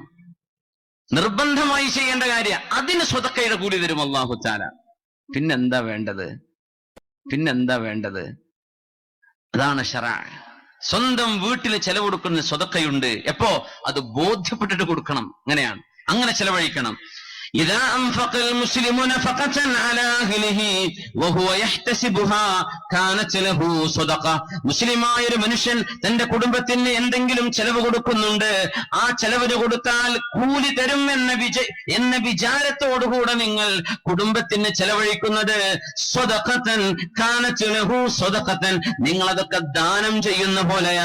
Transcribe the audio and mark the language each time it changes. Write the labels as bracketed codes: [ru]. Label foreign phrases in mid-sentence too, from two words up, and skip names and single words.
[ml] നിർബന്ധമായി ചെയ്യേണ്ട കാര്യം. അതിന് സ്വതക്കയുടെ കൂലി തരും [ar] الله تعالى. [ml] പിന്നെന്താ വേണ്ടത്? അതാണ് ശറഅ. സ്വന്തം വീട്ടിൽ ചെലവ് കൊടുക്കുന്ന സ്വതക്കയുണ്ട്. എപ്പോ? അത് ബോധ്യപ്പെട്ടിട്ട് കൊടുക്കണം. അങ്ങനെയാണ്, അങ്ങനെ ചെലവഴിക്കണം. [ar] إذا أنفق المسلم نفقة على أهله وهو يحتسبها كانت له صدقة. [ml] മുസ്ലിമായ ഒരു മനുഷ്യൻ തന്റെ കുടുംബത്തിന് എന്തെങ്കിലും ചെലവ് കൊടുക്കുന്നുണ്ട്, ആ ചെലവിന് കൊടുത്താൽ കൂലി തരും എന്ന വിചാരത്തോടുകൂടെ നിങ്ങൾ കുടുംബത്തിന് ചെലവഴിക്കുന്നത് [ar] صدقة كانت له صدقة, [ml] നിങ്ങൾ അതൊക്കെ ദാനം ചെയ്യുന്ന പോലെയാ.